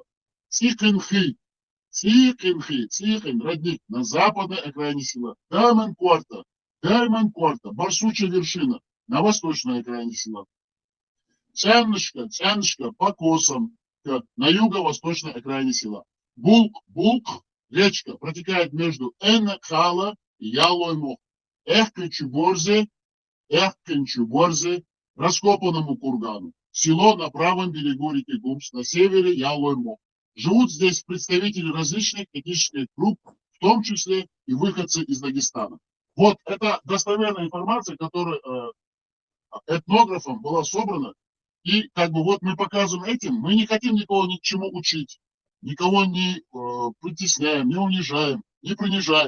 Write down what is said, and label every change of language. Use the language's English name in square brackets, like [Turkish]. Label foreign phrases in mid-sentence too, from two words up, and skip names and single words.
[Russian] Цикин-Хи, Цикин, Родник, на западной окраине села. Даймон-Кварта, Барсучья вершина, на восточной окраине села. Цянышка, Покосом, на юго-восточной окраине села. Булк, речка, протекает между Энакала и Ялоймох. Эхкенчуборзе, раскопанному кургану. Село на правом берегу реки Гумс, на севере Ялоймох. Живут здесь представители различных этнических групп, в том числе и выходцы из Дагестана. Вот это достоверная информация, которая этнографом была собрана. И как бы вот мы показываем этим, мы не хотим никого ни к чему учить, никого не притесняем, не унижаем, не принижаем.